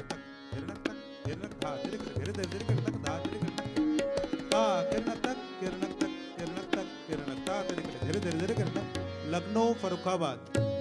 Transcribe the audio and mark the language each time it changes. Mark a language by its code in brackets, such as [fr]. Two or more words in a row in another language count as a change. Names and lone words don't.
[hi] तक धिरनक तक धिरनक धा धिरक धीरे धीरे धीरे करनक धा धिरक धा किरनक तक किरनक तक किरनक तक किरनक धा धीरे धीरे धीरे करनक। लखनऊ फर्रुखाबाद।